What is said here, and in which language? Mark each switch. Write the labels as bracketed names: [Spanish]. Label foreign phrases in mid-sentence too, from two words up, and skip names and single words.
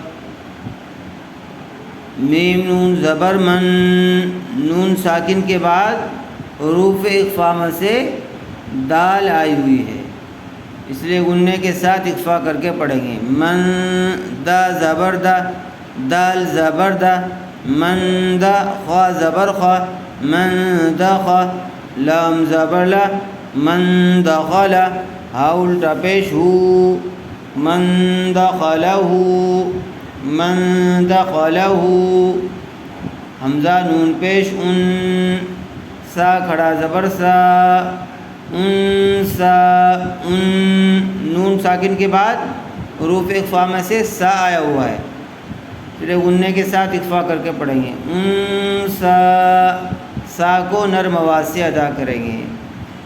[Urdu] میم نون زبر من، نون ساکن کے بعد حروف اخفا میں سے دال آئی ہوئی ہے، اس لیے غنّے کے ساتھ اخفا کر کے پڑھیں گے، من، دا زبر دا، دال زبر دا، من دا، خوا زبر خوا، من دخا، لام زبر لا، [Arabic] من دخل، [Urdu] ہا الٹا پیش ہو، [Arabic] من دخلہ، من دخلہ، [Urdu] حمزہ نون پیش ان، سا کھڑا زبر سا، انسا، ان نون ساکن کے بعد حروف اخفا میں سے سا آیا ہوا ہے، پھر غنّے کے ساتھ اخفا کر کے پڑھیں گے، انسا، سا کو نرم آواز سے ادا کریں گے،